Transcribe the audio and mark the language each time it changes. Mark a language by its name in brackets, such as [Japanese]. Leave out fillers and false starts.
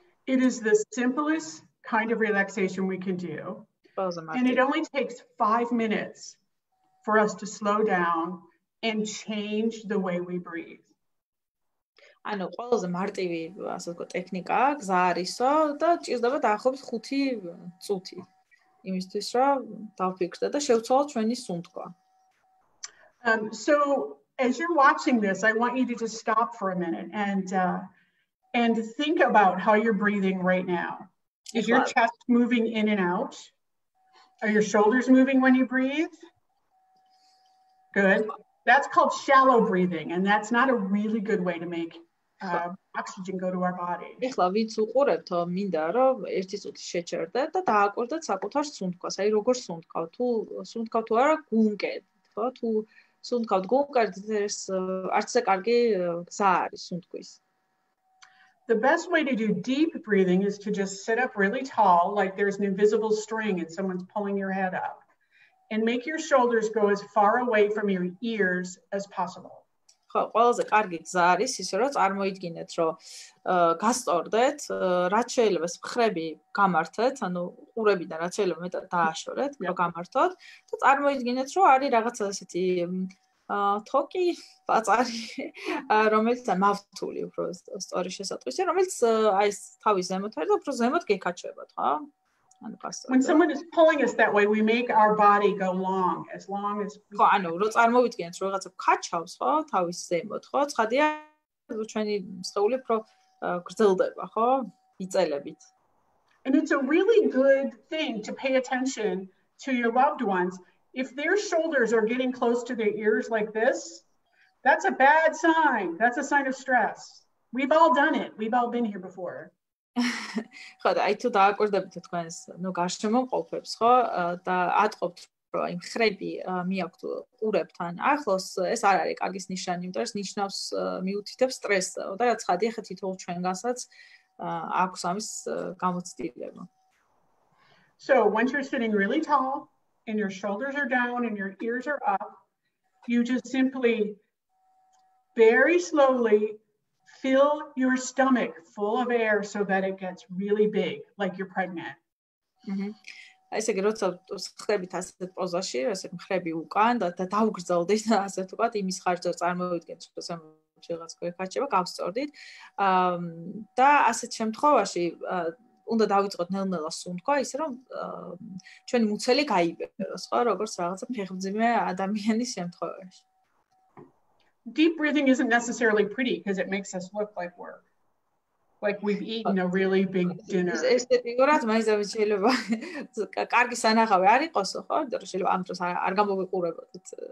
[English] It is the simplest kind of relaxation we can do. And it only takes 5 minutes for us to slow down and change the way we breathe. [Georgian] ანუ ყველაზე მარტივი, ასე ვთქვათ, ტექნიკაა, გზა არისო და ჭირდება დაახლოებით 5 წუთი. იმისთვის რომ დავფიქრდე და შევცვალოთ ჩვენი სუნთქვა. [English] So as you're watching this, I want you to just stop for a minute and think about how you're breathing right now. Is your chest moving in and out? Are your shoulders moving when you breathe? Good. That's called shallow breathing, and that's not a really good way to make oxygen go to our body. [Georgian] ეხლა ვიც უყურებთ, მინდა რომ ერთი წუთი შეჩერდეთ და დააკვირდეთ საკუთარ სუნთქვას. აი როგორ სუნთქავ, თუ არა გულმკერდით, ხო? თუ სუნთქავთ გულმკერდით, ეს არც ისე კარგი გზა არის სუნთქვის. [English] The best way to do deep breathing is to just sit up really tall, like there's an invisible string and someone's pulling your head up, and make your shoulders go as far away from your ears as possible. [Georgian] ხო, ყველაზე კარგი გზა არის ისე რომ წარმოიდგინეთ, რომ გასწორდეთ, რაც შეიძლება მხრები გამართეთ, ანუ ყურებიდან რაც შეიძლება მეტად დააშორეთ, რომ გამართოთ და წარმოიდგინეთ, რომ არის რაღაცა ესეთი თოკი, პაწარი, რომელიც მავთული უფრო სწორი შესატყვისი, რომელიც აი ეს თავის ზემოთ არის და უფრო ზემოთ გეკაჩებათ, ხო? [English] When someone is pulling us that way, we make our body go long as we [Georgian] ხო, ანუ რო წარმოვიდგინეთ, რომ რაღაცა ქაჩავს, ხო, თავის ზემოთ, ხო? ცხადია, ჩვენი სხეული უფრო გრძელდება, ხო? მიწელებით. [English] And it's a really good thing to pay attention to your loved ones. If their shoulders are getting close to their ears like this, that's a bad sign. That's a sign of stress. We've all done it. We've all been here before. [Georgian] ხო, და აი თუ დააკვირდებით თქვენს, გარშემოყოფებს, ხო, და ატყობთ, რომ აი მხრები მიაქვთ ყურებთან ახლოს, ეს არ არის კარგის ნიშანი, იმიტომ რომ ეს ნიშნავს მიუთითებს სტრესს და რაც ხადია ხე თითოეულ ჩვენგანსაც აქვს ამის გამოცდილება. [English] So once you're sitting really tall and your shoulders are down and your ears are up, you just simply very slowly fill your stomach full of air so that it gets really big, like you're pregnant. [Georgian] ესე იგი, როცა ხდებით ასეთ პოზაში, ესე მხრები უკან და დაუგრძელდით, ასე ვთქვათ, იმის ხარჯზე წარმოიდგენთ, რომ რაღაც გვეკაჩება, გავსწორდით. და ასეთ შემთხვევაში უნდა დავიწყოთ ნელ-ნელა სუნთქვა, ისე რომ ჩვენი მუცელი გაიბეროს, ხო, როგორც რაღაცა ფეხმძიმე ადამიანის შემთხვევაში. [English] Deep breathing isn't necessarily pretty because it makes us look like we've eaten a really big dinner. [Georgian] ესთეტიკურად მაინც შეიძლება კარგი სანახავი არ იყოს, ხო? იმიტომ რომ შეიძლება ამ დროს არ გამოვიყურებოდეთ.